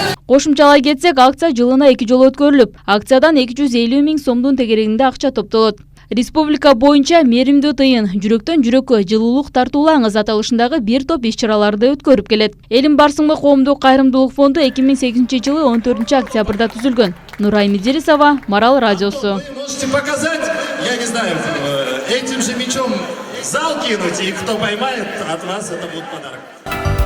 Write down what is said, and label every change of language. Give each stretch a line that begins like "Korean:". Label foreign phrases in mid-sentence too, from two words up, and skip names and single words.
Kyrgyz: Кошумчалай кетсек, акция жылына 2 жолу өткөрүлүп, акциядан 250 000 сомдун тегерегинде акча топтолот. Республика боюнча мээримдүү тыйын жүрөктөн жүрөккө жылуулук тартуулаңыз аталышындагы бир топ иш-чараларды өткөрүп келет. Элим барсыңбы коомдук кайрымдуулук фонду 2008-жылы 14-октябрда түзүлгөн. Нурай Меджерисова, Марал радиосу.
Russian: Можете показать, я не знаю, этим же мячом в зал кинуть, и кто поймает, от вас это будет подарок.